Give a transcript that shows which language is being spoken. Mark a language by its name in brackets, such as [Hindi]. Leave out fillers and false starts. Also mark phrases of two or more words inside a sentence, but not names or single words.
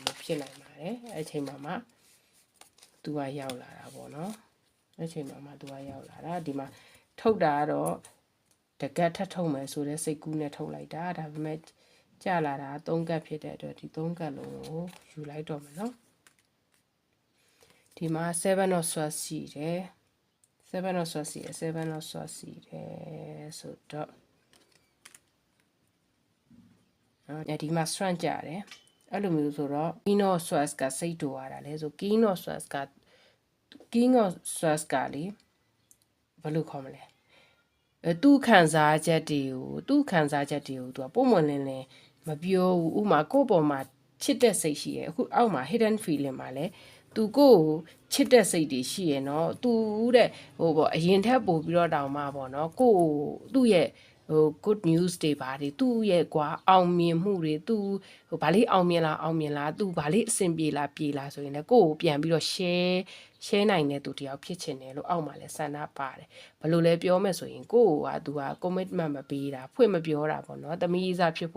[Burmese] မျိုးဖြစ်နိုင်ပါတယ်အဲ့အချိန်မှာသူကရောက်လာတာပေါ့နော်အဲ့အချိန်မှာသူကရောက်လာတာဒီမှာထုတ်တာ ကတော့တကက်ထပ်ထုတ်မယ်ဆိုတဲ့စိတ်ကူးနဲ့ထုတ်လိုက်တာဒါပေမဲ့ကြာလာတာ3ကတ်ဖြစ်တဲ့အတွက်ဒီ3ကတ်လုံးကိုယူလိုက်တော့မယ်နော်ဒီမှာ [English] 7 of swords [Burmese] ရှိတယ် [English] 7 of swords [Burmese] ရှိတယ် [English] 7 of swords [Burmese] ရှိတယ်ဆိုတော့ဒီမှာ strength ကြတယ်အဲ့လိုမျိုးဆိုတော့ [English] King of swords [Burmese] ကစိတ်တူရတာလေဆို [English] King of swords [Burmese] ကလေ ဘယ်လိုခေါ်မလဲသူ့ခံစားချက်တွေကိုသူကပုံမှန်လင်းမပြောဘူးဥမာကိုယ့်ပေါ်မှာချစ်တဲ့စိတ်ရှိရအခုအောက်မှာ [English] hidden feeling [Burmese] မှာလဲသူကိုယ့်ကိုချစ်တဲ့စိတ်တွေရှိရနော်သူတဲ့ဟိုပေါ့အရင်ထက်ပိုပြီးတော့တောင်မှပေါ့နော်ကိုယ့်သူ့ရဲ့ဟို [English] good news [Burmese] တွေပါတွေသူ့ရဲ့ကွာအောင်မြင်မှုတွေသူဟိုဗာလေးအောင်မြင်လားသူဗာလေးအဆင်ပြေလားဆိုရင်လည်းကိုယ့်ကိုပြန်ပြီးတော့ share နိုင်တဲ့သူတယောက်ဖြစ်ချင်တယ်လို့အောက်မှာလဲဆန္ဒပါတယ်ဘယ်လိုလဲပြောမယ်ဆိုရင်ကိုယ့်ကသူက commitment မပေးတာဖွင့်မပြောတာပေါ့နော်သမီးစားဖြစ်ဖို့